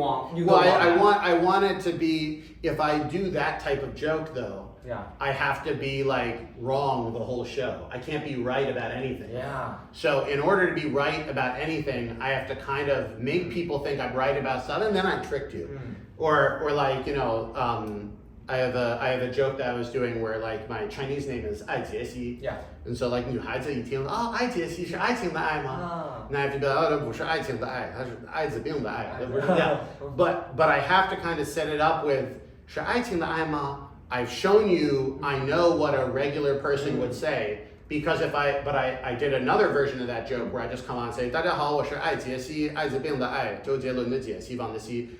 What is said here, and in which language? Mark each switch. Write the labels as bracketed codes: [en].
[en] I want it to be, if I do that type of joke though, I have to be like wrong the whole show. I can't be right about anything. Yeah. So in order to be right about anything, I have to kind of make people think I'm right about something, and then I tricked you. Or like, you know, I have a joke that I was doing where like my Chinese name is Ai Jie Xi. And so like [zh] 女孩子一听爱杰西是爱情的爱吗？ [en] And I have to be like, [zh] 这不是爱情的爱，它是艾滋病的爱。 [en] But I have to kind of set it up with [zh] 是爱情的爱吗？ [en] I've shown you I know what a regular person would say, because I did another version of that joke where I just come on and say [zh] 大家好，我是艾杰西，艾滋病的艾，周杰伦的杰，西方的西。